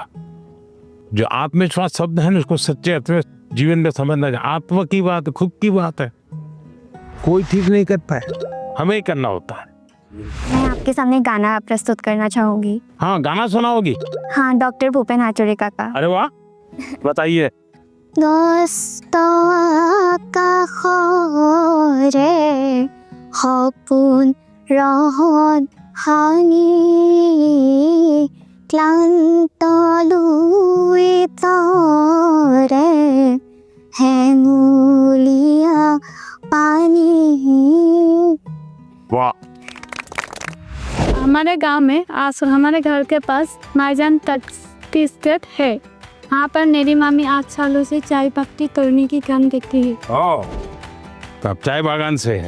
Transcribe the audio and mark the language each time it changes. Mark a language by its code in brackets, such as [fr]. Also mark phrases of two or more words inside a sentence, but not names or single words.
[hi] जो आत्मविश्वास शब्द है ना, उसको सच्चे अर्थ में जीवन में समझना चाहिए। आत्मा की बात है, खुद की बात है, कोई ठीक नहीं कर पाए, हमें ही करना होता है। मैं आपके सामने गाना प्रस्तुत करना चाहूंगी। हाँ, गाना सुनाओगी? हाँ, डॉक्टर भूपेन हाजरिका का। अरे वाह, बताइए। [as] সপোন ৰহত ভাঙি ক্লান্ত লুই তৰে হেঙুলীয়া পানী। [hi] वाह। हमारे गांव में हमारे घर के पास माईजान टी स्टेट है। यहाँ पर मेरी मामी 8 सालों से चाय पत्ती तोड़ने की काम देखती है। तो आप चाय बागान से है?